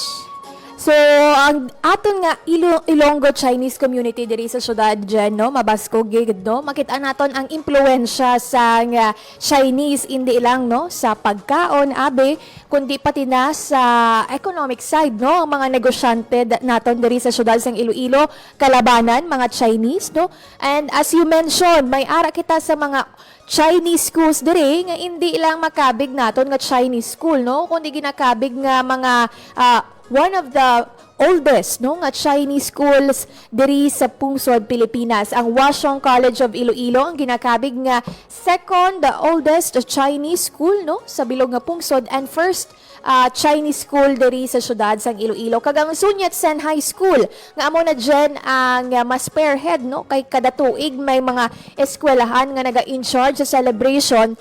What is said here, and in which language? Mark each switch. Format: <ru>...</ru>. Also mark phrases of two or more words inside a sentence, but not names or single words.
<hil>So, ang aton nga Ilonggo Chinese community diri sa syudad dyan, no? Mabasko gid, no? Makita naton ang impluensya sa nga Chinese hindi lang, no? Sa pagkaon, abe, kundi pati na sa</hil> <en>economic side,</en> <hil>no? Ang mga negosyante naton diri sa syudad sang Iloilo, kalabanan, mga Chinese, no?</hil> <en>And as you mentioned,</en> <hil>may ara kita sa mga</hil> <en>Chinese schools</en> <hil>diri nga hindi lang makabig naton nga</hil> <en>Chinese school,</en> <hil>no? Kundi ginakabig nga mga</hil> <en>one of the oldest</en> <hil>no nga</hil> <en>Chinese schools</en> <hil>diri sa Pungsod, Pilipinas, ang Hwa-Siong College of Iloilo ang ginakabig nga</hil> <en>second oldest Chinese school</en> <hil>no sa bilog nga Pungsod</hil> <en>and first Chinese school</en> <hil>diri sa syudad sang Iloilo. Kag ang Sun Yat-sen High School nga amo na dyan ang mas spearhead no kay kada tuig may mga eskwelahan nga naga-in-charge sa celebration.</hil>